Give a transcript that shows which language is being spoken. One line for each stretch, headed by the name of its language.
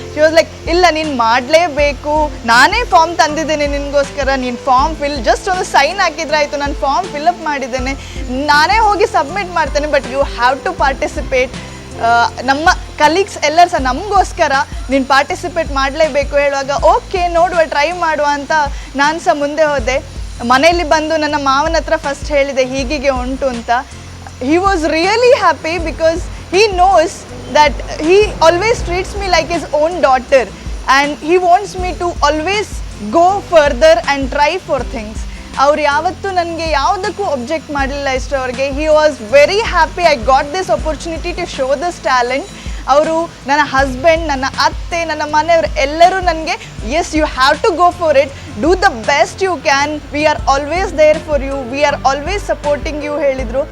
English: she was like,
Kannada: ಇಲ್ಲ ನೀನು ಮಾಡಲೇಬೇಕು, ನಾನೇ ಫಾರ್ಮ್ ತಂದಿದ್ದೇನೆ ನಿನಗೋಸ್ಕರ, ನೀನು ಫಾರ್ಮ್ ಜಸ್ಟ್ ಒಂದು ಸೈನ್ ಹಾಕಿದ್ರೆ ಆಯಿತು, ನಾನು ಫಾರ್ಮ್ ಫಿಲಪ್ ಮಾಡಿದ್ದೇನೆ, ನಾನೇ ಹೋಗಿ ಸಬ್ಮಿಟ್ ಮಾಡ್ತೇನೆ,
English: But you have to participate.
Kannada: ನಮ್ಮ ಕಲೀಗ್ಸ್ ಎಲ್ಲರೂ ಸಹ ನಮಗೋಸ್ಕರ ನೀನು ಪಾರ್ಟಿಸಿಪೇಟ್ ಮಾಡಲೇಬೇಕು ಹೇಳುವಾಗ ಓಕೆ ನೋಡುವ, ಟ್ರೈ ಮಾಡುವ ಅಂತ ನಾನು ಸಹ ಮುಂದೆ ಹೋದೆ. ಮನೆಯಲ್ಲಿ ಬಂದು ನನ್ನ ಮಾವನ ಹತ್ರ ಫಸ್ಟ್ ಹೇಳಿದೆ ಹೀಗೆ ಉಂಟು ಅಂತ.
English: He was really happy because he knows that he always treats me like his own daughter and he wants me to always go further and try for things.
Kannada: ಅವ್ರು ಯಾವತ್ತೂ ನನಗೆ ಯಾವುದಕ್ಕೂ ಒಬ್ಜೆಕ್ಟ್ ಮಾಡಲಿಲ್ಲ ಇಷ್ಟರವರೆಗೆ.
English: He was very happy I got this opportunity to show this talent.
Kannada: ಅವರು, ನನ್ನ husband, ನನ್ನ ಅತ್ತೆ, ನನ್ನ ಮನೆಯವರು ಎಲ್ಲರೂ ನನಗೆ
English: yes you have to go for it, do the best you can, we are always there for you, we are always supporting you
Kannada: ಹೇಳಿದರು.